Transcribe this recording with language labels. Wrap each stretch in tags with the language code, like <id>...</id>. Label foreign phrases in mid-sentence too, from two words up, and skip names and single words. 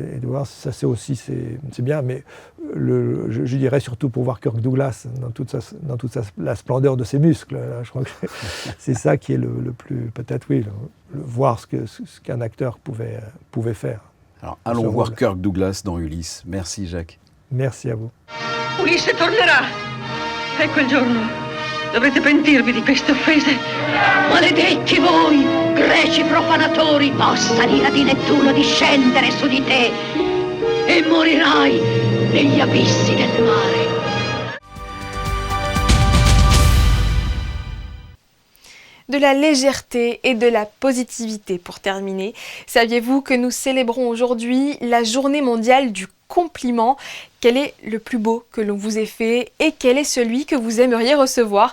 <fr>Et de voir ça, c'est bien, mais je dirais surtout pour voir Kirk Douglas dans toute la splendeur de ses muscles. Là, je crois que c'est ça qui est le plus, peut-être, voir ce qu'un acteur pouvait faire. Alors, allons voir Kirk Douglas dans Ulysse. Merci, Jacques. Merci à vous.</fr> <it>Ulisse tornerà. È quel giorno. Dovrete pentirvi di queste offese. Maledetti voi, greci profanatori, possa l'ira di Nettuno discendere su di te e morirai negli abissi del mare.</it> <fr>De la légèreté et de la positivité pour terminer. Saviez-vous que nous célébrons aujourd'hui la journée mondiale du compliment ? Quel est le plus beau que l'on vous ait fait et quel est celui que vous aimeriez recevoir ?</fr>